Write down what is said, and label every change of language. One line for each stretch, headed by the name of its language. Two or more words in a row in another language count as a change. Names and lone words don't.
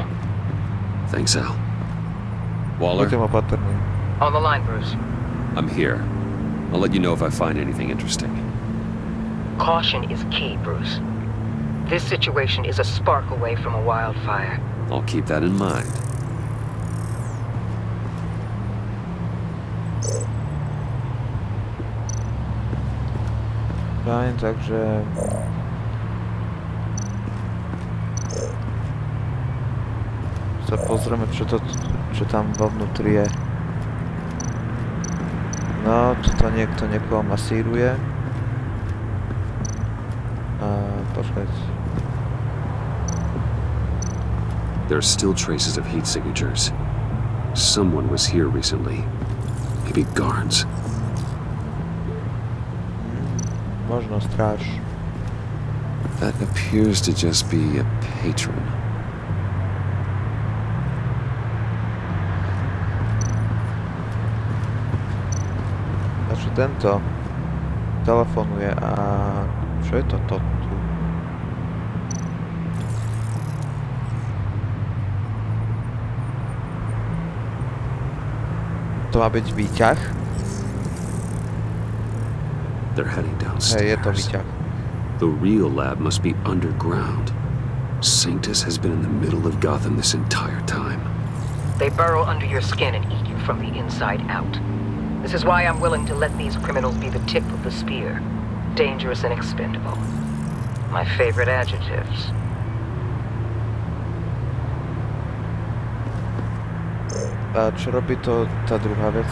English: Thanks, Al. Waller? On the line, Bruce. I'm here. I'll let you know if I find anything interesting. Caution is key, Bruce. This situation is a spark away from a wildfire. I'll keep that in mind.
Slovak: Fajn, takže... sa pozrieme, čo tam vo vnútri je. No, tuto niekto niekoho masíruje. Počkať.
English: There are still traces of heat signatures. Someone was here recently. Maybe guards.
Slovak: Možno stráž.
English: That appears to just be a patron.
Slovak: Znači tento telefonuje a čo je toto tu? To má byť výťah?
English: They're heading downstairs.
Slovak: Hej, je to výťah.
English: The real lab must be underground. Sanctus has been in the middle of Gotham this entire time. They burrow under your skin and eat you from the inside out. This is why I'm willing to let these criminals be the tip of the spear. Dangerous and expendable. My favorite adjectives.
Slovak: A čo robí to tá druhá vec?